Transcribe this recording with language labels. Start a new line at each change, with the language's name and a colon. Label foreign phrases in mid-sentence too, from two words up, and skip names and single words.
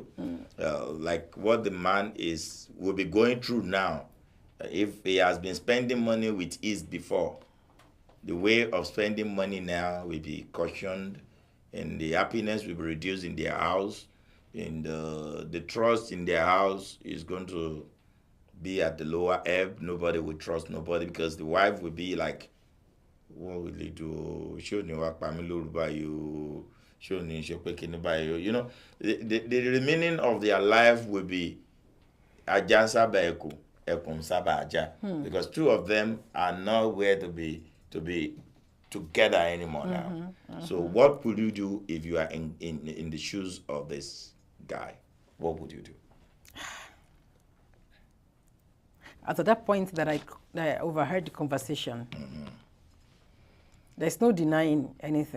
English: Like what the man will be going through now, if he has been spending money with ease before, the way of spending money now will be cautioned, and the happiness will be reduced in their house, and the trust in their house is going to be at the lower ebb. Nobody will trust nobody because the wife will be like, what will he do? You know, the remaining of their life will be ajansa baeku ekum sabaja, because two of them are nowhere to be together anymore now. So what would you do if you are in the shoes of this guy? What would you do? At that point that I overheard the conversation, there's no denying anything.